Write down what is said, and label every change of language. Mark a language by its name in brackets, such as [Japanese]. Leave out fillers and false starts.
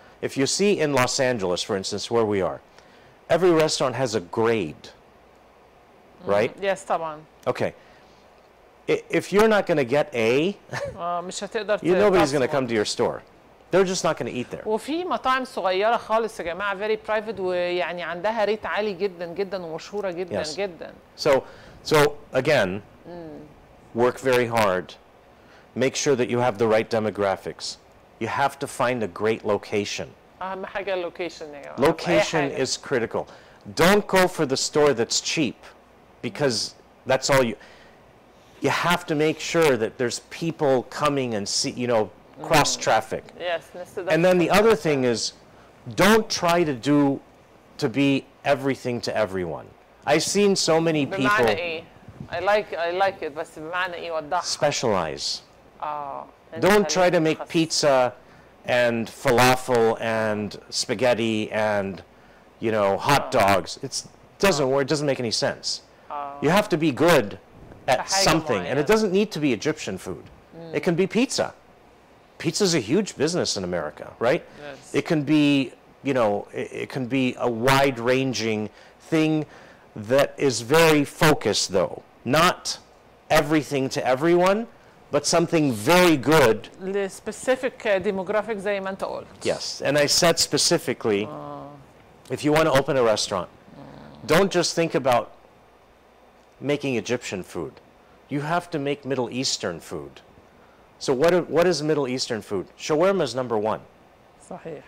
[English] If you see in Los Angeles, for instance, where we are, every restaurant has a grade, right? Yes, [Arabic] طبعا. [English] Okay. If you're not going to get A, nobody's going to come to your store. They're just not going to eat there. [Arabic] وفي مطاعم صغيرة خالص يا جماعة [English] very private [Arabic] ويعني عندها ريت عالي جدا جدا ومشهورة جدا جدا. [English] So again, work very hard. Make sure that you have the right demographics. You have to find a great location. [Arabic] أهم حاجة اللوكيشن يا جماعة. [English] Location is critical. Don't go for the store that's cheap because that's all you have to make sure that there's people coming and see, you know, cross traffic. Yes. And then the other thing is, don't try to be everything to everyone. I've seen so many people. [Arabic] بمعنى إيه؟ [English] I like it [Arabic] بس بمعنى إيه وضحها. [English] Specialize. Don't try to make pizza and falafel and spaghetti and, you know, hot dogs. It doesn't work. It doesn't make any sense. You have to be good at something, and it doesn't need to be Egyptian food. It can be pizza. Pizza is a huge business in America, right? Yes. It can be, you know, it can be a wide-ranging thing that is very focused, though. Not everything to everyone, but something very good. The specific demographic [Arabic] زي ما أنت قلت. [English] Yes, and I said specifically, if you want to open a restaurant, don't just think about making Egyptian food. You have to make Middle Eastern food. So what is Middle Eastern food? Shawarma is number one. [Arabic] صحيح.